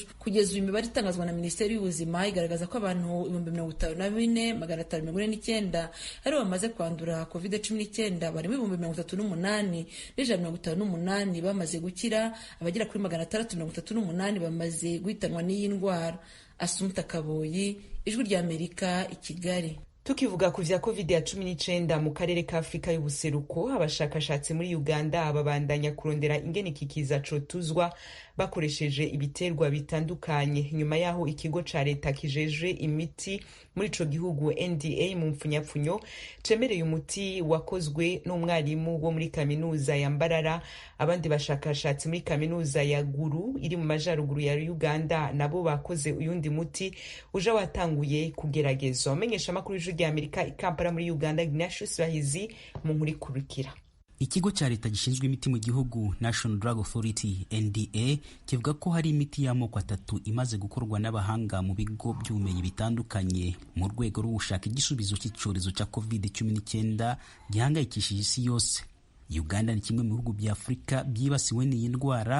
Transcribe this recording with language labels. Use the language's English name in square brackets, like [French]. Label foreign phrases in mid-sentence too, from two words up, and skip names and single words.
[Kinyarwanda] Kugeza uyu imibare itangazwa na Minisiteri y'Ubuzima igaragaza ko abantu 54,549 ari bamaze kwandura COVID-19, barimo 38,158 bamaze gukira, abagera kuri 638 bamaze guhitanwa n'iyi ndwara. Asumta Kaboyi, Ijwi ry'Amerika, i Kigali. [Rundi] Tukivuga ku vya COVID-19 mu karere ka Afrika y'ubuseruko, abashakashatsi muri Uganda babandanya kurondera ingene kikiza cotuzwa bakoresheje ibiterwa bitandukanye, nyuma yaho ikigo ca leta kijeje imiti muri ico gihugu NDA mu mpfunyapfunyo cemereye umuti wakozwe n'umwarimu wo muri kaminuza ya Mbarara. Abandi bashakashatsi muri kaminuza ya Gulu iri mu majaruguru ya Uganda nabo bakoze uyundi muti uja watanguye kugeragezwa. Umenyesha makuru y'Ijwi ry'Amerika i Kampala muri Uganda, Ignatius Bahizi mu nkuru ikurikira. [Kinyarwanda] Ikigo cya leta gishinzwe imiti mu gihugu National Drug Authority NDA kivuga ko hari imiti y'amoko 3 imaze gukorwa n'abahanga mu bigo by'ubumenyi bitandukanye mu rwego rwo gushaka igisubizo cy'icyorezo cya COVID-19 gihangayikishije isi yose. Uganda ni kimwe mu bihugu bya Afurika byibasiwe n'iyi ndwara.